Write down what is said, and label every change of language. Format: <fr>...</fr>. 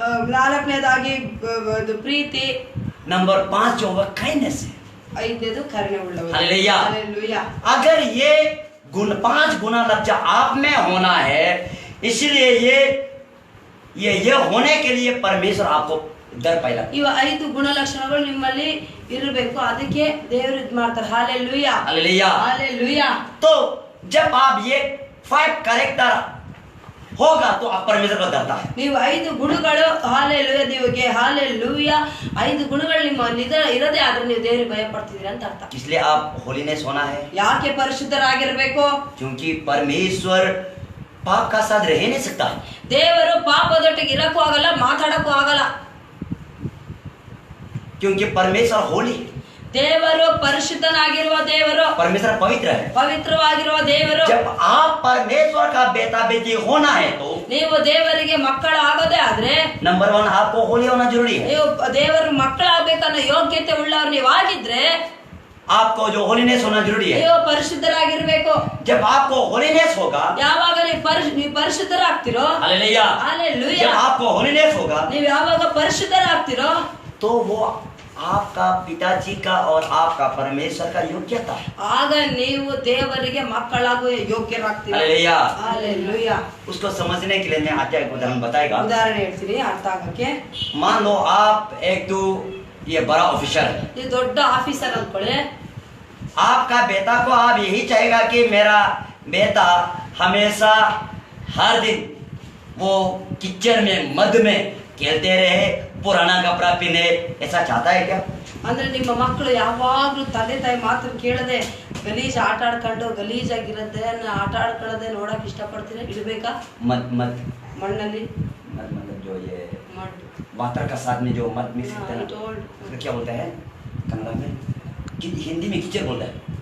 <kn>4ನೇದಾಗಿ ಪ್ರೀತಿ,</kn> <hi>number 5 जो वो kindness है।</hi> <kn>5ನೇದು ಕರುಣೆ ಉಳ್ಳವರು.</kn> <hi>हालेलुया। हालेलुया। अगर ये 5 गुना लफ्ज आप में होना है, इसलिए ये होने के लिए परमेश्वर आपको डर पैदा।</hi> <kn>ಇವ 5 ಗುಣಲಕ್ಷಣಗಳು ನಿಮ್ಮಲ್ಲಿ ಇರಬೇಕು, ಅದಕ್ಕೆ ದೇವರು ಇದ್ ಮಾಡ್ತಾರೆ. Hallelujah,</kn> <hi>hallelujah.</hi> <kn>ಹಾಲೆಲೂಯಾ.</kn> <hi>तो जब आप ये 5 कैरेक्टर होगा तो आप परमेश्वर को डरता है।</hi> <kn>ನೀವು 5 ಗುಣಗಳು ಹಾಲೆಲೂಯ ದೇವರಿಗೆ ಹಾಲೆಲೂಯ 5 ಗುಣಗಳು ನಿಮ್ಮ ಇರದೇ ಆದ್ರೆ ನೀವು ದೇವರಿಗೆ ಭಯ ಪಡ್ತಿದ್ದೀರಾ ಅಂತ ಅರ್ಥ.</kn> <hi>इसलिए आप होलीनेस होना है,</hi> <kn>ಯಾಕೆ ಪರಿಶುದ್ಧರಾಗಿರಬೇಕು?</kn> <hi>क्योंकि परमेश्वर पाप का साथ रह नहीं सकता है।</hi> <kn>ದೇವರು ಪಾಪದೊಟ್ಟಿಗೆ ಇರಕ್ಕೂ ಆಗಲ್ಲ, ಮಾತಾಡಕ್ಕೂ ಆಗಲ್ಲ.</kn> <hi>क्योंकि परमेश्वर होली,</hi> <kn>ದೇವರು ಪರಿಶುದ್ಧನಾಗಿರುವ ದೇವರು,</kn> <hi>परमेश्वर पवित्र है।</hi> <kn>ಪವಿತ್ರವಾಗಿರುವ ದೇವರು.</kn> <hi>जब आप परमेश्वर का बेटा बेटी होना है तो</hi> <kn>ನೀವು ದೇವರಿಗೆ ಮಕ್ಕಳು ಆಗೋದೇ ಆದ್ರೆ</kn> <hi>नंबर 1 आपको होली होना जरूरी है।</hi> <kn>ನೀವು ದೇವರ ಮಕ್ಕಳಾಗಬೇಕನ್ನೋ ಯೋಗ್ಯತೆ ಉಳ್ಳವ್ರು ನೀವಾಗಿದ್ರೆ</kn> <hi>आपको जो होलीनेस होना जरूरी है।</hi> <kn>ನೀವು ಪರಿಶುದ್ಧರಾಗಿರ್ಬೇಕು.</kn> <hi>जब आपको होलीनेस होगा,</hi> <kn>ಯಾವಾಗ ನೀವು ಪರಿಶುದ್ಧರಾಗ್ತಿರೋ,</kn> <hi>हालेलुया, हालेलुया, जब आपको होलीनेस होगा</hi> <kn>ನೀವು ಯಾವಾಗ ಪರಿಶುದ್ಧರಾಗ್ತಿರೋ</kn> <hi>तो वो आपका पिताजी का और आपका परमेश्वर का योग्यता है।</hi> <kn>ಆಗ ನೀವು ದೇವರಿಗೆ ಮಕ್ಕಳಾಗುವ ಯೋಗ್ಯರಾಗ್ತೀರಾ.</kn> <hi>हालेलुया।</hi> <kn>ಹಾಲೆಲೂಯಾ.</kn> <hi>उसको समझने के लिए मैं आता एक उदाहरण बताएगा।</hi> <kn>ಉದಾಹರಣೆ ಹೇಳ್ತೀನಿ ಅರ್ಥ ಆಗಕ್ಕೆ.</kn> <hi>मान लो आप एक तो ये बड़ा ऑफिसर है,</hi> <kn>ನೀವು ದೊಡ್ಡ ಆಫೀಸರ್ ಅಂದ್ಕೊಳ್ಳಿ.</kn> <hi>आपका बेटा को आप यही चाहेगा कि मेरा बेटा हमेशा हर दिन वो किचन में मद में खेलते रहे, पुराना कपड़ा पहने, ऐसा चाहता है क्या?</hi> <kn>ಅಂದ್ರೆ ನಿಮ್ಮ ಮಕ್ಕಳು ಯಾವಾಗ್ಲೂ ತಂದೆ ತಾಯಿ ಮಾತನ್ನು ಕೇಳದೆ ಗಲೀಜ್ ಆಟ ಆಡ್ಕೊಂಡು ಗಲೀಜಾಗಿರತ್ತೆ ಆಟ ಆಡ್ಕೊಳ್ಳದೆ ನೋಡಕ್ ಇಷ್ಟಪಡ್ತೀರಾ? ಇಡ್ಬೇಕಾ?</kn> <hi>मद मद</hi> <kn>ಮಣ್ಣಲ್ಲಿ</kn> <hi>मद मतलब जो ये</hi> <kn>ಮಣ್ಣು.</kn> <hi>वाटर का साथ में जो मद मिक्स हाँ, करते हैं ना, टोल्ड. उसको क्या बोलते हैं कन्नड़ा में? हिंदी में कीचड़ बोलते हैं।</hi>